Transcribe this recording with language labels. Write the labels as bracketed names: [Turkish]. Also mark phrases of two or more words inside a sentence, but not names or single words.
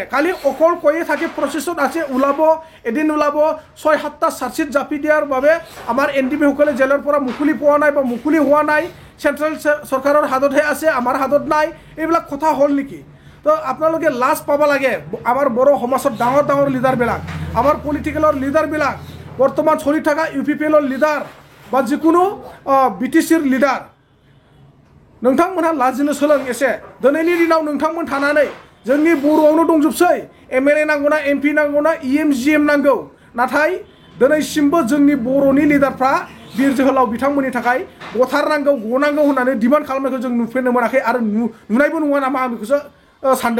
[Assamese] কালি অকল কৈয়ে থাকে প্ৰচেছত আছে, ওলাব এদিন ওলাব, 6-7টা চাৰ্জশ্বিট জাপি দিয়াৰ বাবে আমাৰ NDFBসকলে জেলৰ পৰা মুকলি পোৱা নাই বা মুকলি হোৱা নাই, চেণ্ট্ৰেল চৰকাৰৰ হাততহে আছে, আমাৰ হাতত নাই, এইবিলাক কথা হ'ল নেকি? তো আপোনালোকে লাজ পাব লাগে। আমাৰ বড়ো সমাজত ডাঙৰ ডাঙৰ লিডাৰবিলাক, আমাৰ পলিটিকেলৰ লিডাৰবিলাক, বৰ্তমান চলি থকা UPPLৰ লিডাৰ বা যিকোনো BTCৰ লিডাৰ, [Bodo] नोंथांमोनहा लाजिनो सोलों एसे। दिनैनि दिनाव नोंथांमोन थानानै जोंनि बर'आवनो दंजोबसै, MLA नांगौना MP नांगौना EM GM नांगौ, नाथाय दिनैसिमबो जोंनि बर'नि लिडारफ्रा बिर जोहोलाव बिथांमोननि थाखाय गथारनांगौ गनांगौ होननानै डिमान्ड खालामनायखौ जों नुफेरनो मोनाखै आरो नुनायबो नङा नामा आं बेखौसो सानदों।